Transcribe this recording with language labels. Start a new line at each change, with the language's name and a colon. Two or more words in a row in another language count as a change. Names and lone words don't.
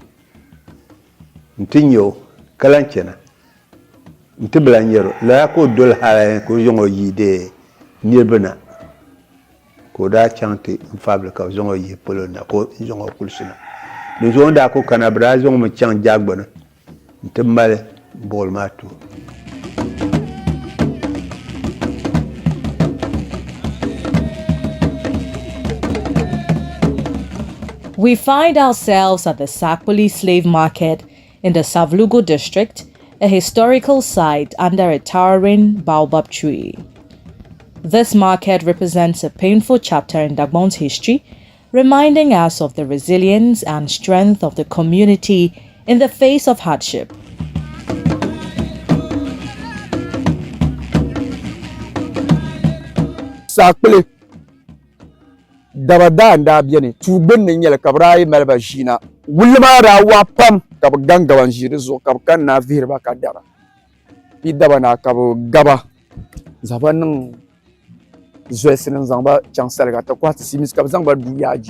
Dagbani: n ti nyɛ o ka lan chana n ti bila nyɛro lala ka o doli hala ka o zaŋ o yiide niriba na ka o daa chaŋ ti n fabili ka o zaŋ o yi polo na ka o zaŋ o kulisi na din zuɣu daa ku kana bɛ daa zaŋ mi chaŋ Jaagbo ni n ti mali buɣuli maa tu.
English: We find ourselves at the Saakpuli slave market in the Savlugu district, a historical site under a towering baobab tree. This market represents a painful chapter in Dagbon's history, reminding us of the resilience and strength of the community in the face of hardship.
Dagbani: Saakpuli dabada n daa beni tuu gbunni nyɛli ka bɛ daa yi mali ba ʒiina wulli maa daa waɣa pam ka bɛ gan gaba n ʒi di zuɣu ka bɛ kan naa vihiri ba ka dara bɛ daba na ka bɛ gaba zaŋ ba niŋ zolisi ni zaŋ ba chaŋ saliga ti kɔhiti simisi ka bɛ zaŋ ba du yaaji.